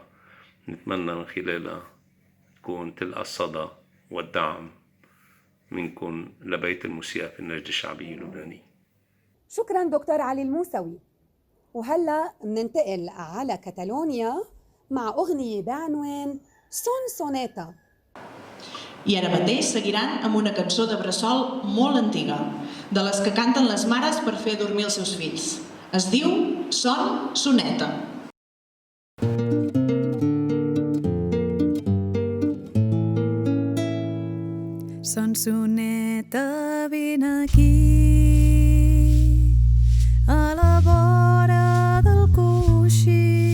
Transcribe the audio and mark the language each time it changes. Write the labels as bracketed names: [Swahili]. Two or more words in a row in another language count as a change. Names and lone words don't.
[Arabic] نتمنى من خلالها تكون تلقى الصدى والدعم منكم لبيت الموسيقى في النجدة الشعبية اللبنانية. شكرا دكتور علي الموسوي. وهلأ مننتقل على كتالونيا مع أغنية بعنوان سون سونيتا. [Catalan] I ara mateix seguiran amb una cançó de bressol molt antiga, de les que canten les mares per fer dormir els seus fills. Es diu Son Soneta. Son soneta, vine aquí, a la vora del coixí.